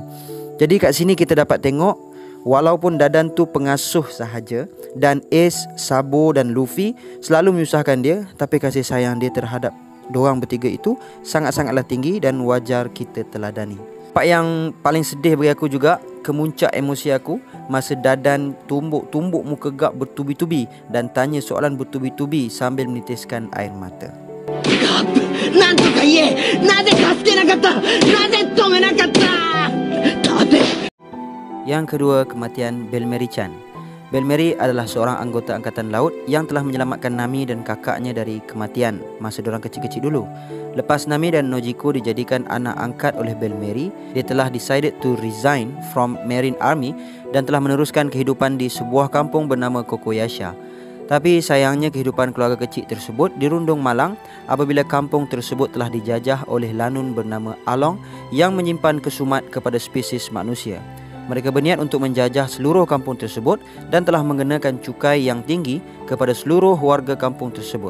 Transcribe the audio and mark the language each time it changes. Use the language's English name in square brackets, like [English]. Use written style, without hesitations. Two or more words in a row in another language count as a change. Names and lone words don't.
[Malay] Jadi kat sini kita dapat tengok, walaupun Dadan tu pengasuh sahaja dan Ace, Sabo dan Luffy selalu menyusahkan dia, tapi kasih sayang dia terhadap diorang bertiga itu sangat-sangatlah tinggi dan wajar kita teladani. Part yang paling sedih bagi aku juga, kemuncak emosi aku masa Dadan tumbuk muka Garp bertubi-tubi dan tanya soalan bertubi-tubi sambil menitiskan air mata. Garp, [Japanese] なんとかえ、なんで助けなかった、なんで止めなかった. [Malay] Yang kedua, kematian Belmerichan. Belmeri adalah seorang anggota angkatan laut yang telah menyelamatkan Nami dan kakaknya dari kematian masa diorang kecil-kecil dulu. Lepas Nami dan Nojiko dijadikan anak angkat oleh Belmeri, dia telah [English] decided to resign from Marine Army [Malay] dan telah meneruskan kehidupan di sebuah kampung bernama Kokoyasha. Tapi sayangnya kehidupan keluarga kecil tersebut dirundung malang apabila kampung tersebut telah dijajah oleh lanun bernama Along yang menyimpan kesumat kepada spesies manusia. Mereka berniat untuk menjajah seluruh kampung tersebut dan telah mengenakan cukai yang tinggi kepada seluruh warga kampung tersebut.